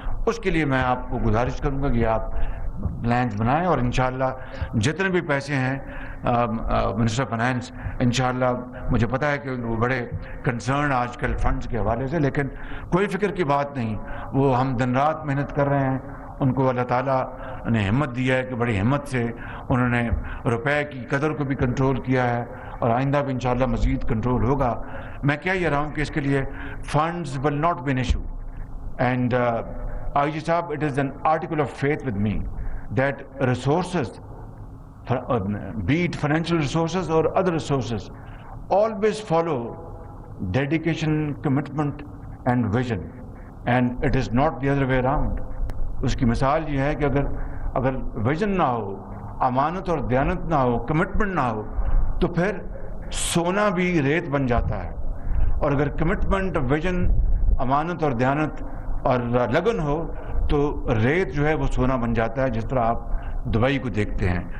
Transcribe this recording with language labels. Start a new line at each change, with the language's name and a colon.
Urdu: اس کے لیے میں آپ کو گزارش کروں گا کہ آپ پلانز بنائیں, اور انشاءاللہ جتنے بھی پیسے ہیں منسٹر فائنانس, انشاءاللہ مجھے پتہ ہے کہ وہ بڑے کنسرن آج کل فنڈز کے حوالے سے, لیکن کوئی فکر کی بات نہیں. وہ ہم دن رات محنت کر رہے ہیں, ان کو اللہ تعالیٰ نے ہمت دیا ہے کہ بڑی ہمت سے انہوں نے روپے کی قدر کو بھی کنٹرول کیا ہے, اور آئندہ بھی انشاءاللہ مزید کنٹرول ہوگا. میں کیا یہ رہا ہوں کہ اس کے لیے
English: Funds will not be an issue. And I G صاحب, it is an article of faith with me that resources, be it financial resources or other resources, always follow dedication, commitment and vision, and it is not the other way around.
Urdu: اس کی مثال یہ ہے کہ اگر vision نہ ہو, امانت اور دیانت نہ ہو, کمٹمنٹ نہ ہو, تو پھر سونا بھی ریت بن جاتا ہے. اور اگر کمٹمنٹ, ویژن, امانت اور دیانت اور لگن ہو تو ریت جو ہے وہ سونا بن جاتا ہے, جس طرح آپ دبئی کو دیکھتے ہیں.